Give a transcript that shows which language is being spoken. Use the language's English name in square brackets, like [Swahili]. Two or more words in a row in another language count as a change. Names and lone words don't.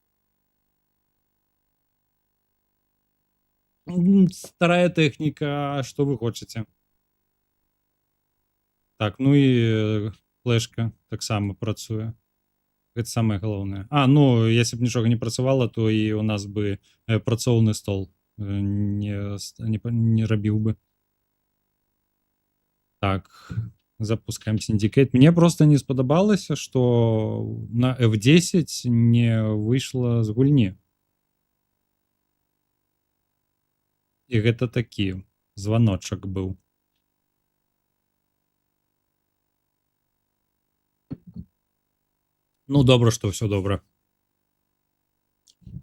[Belarusian] Старая тэхніка, што вы хочаце? Так, ну і флешка таксама працуе. Гэта самае галоўнае. А, ну, [Russian] если б [Belarusian] нічога не працавала, то і у нас бы працоўны стол не рабіў бы. Так, запускаем Syndicate. Мне просто не спадабалася, што на F10 не выйшла з гульні. І гэта такі званочак быў. Ну, добра, што ўсё добра.